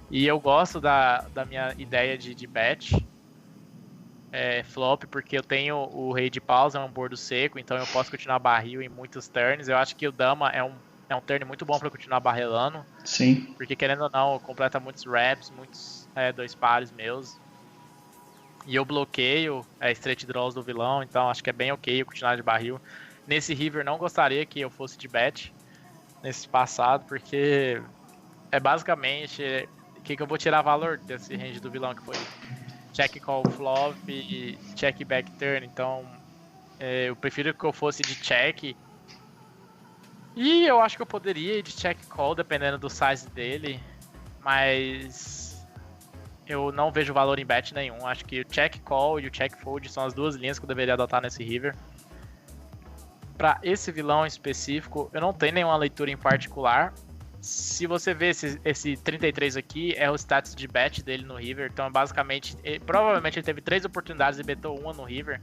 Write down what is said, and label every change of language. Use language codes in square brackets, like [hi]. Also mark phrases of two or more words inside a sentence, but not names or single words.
[pt] E eu gosto da minha ideia de [en] bet flop, [pt] porque eu tenho o rei de paus, é um bordo seco, então eu posso continuar barril em muitos turns. Eu acho que o dama é um turn muito bom pra continuar barrelando. Sim. Porque querendo ou não, completa muitos wraps, muitos 2 pares meus. E eu bloqueio [en] straight draws [pt] do vilão, então acho que é bem ok eu continuar de barril. Nesse River não gostaria que eu fosse de bet nesse passado, porque basicamente o que eu vou tirar valor desse range do vilão, que foi [en] check call flop [pt] e [en] check back turn. [pt] Então eu prefiro que eu fosse de check. E eu acho que eu poderia ir de [en] check call [pt] dependendo do size dele, mas eu não vejo valor em bet nenhum. Acho que o [en] check call [pt] e o [en] check fold [pt] são as duas linhas que eu deveria adotar nesse River. Para esse vilão em específico, eu não tenho nenhuma leitura em particular. Se você ver esse 33 aqui, é o status de bet dele no River. Então, basicamente, provavelmente ele teve 3 oportunidades e betou uma no River.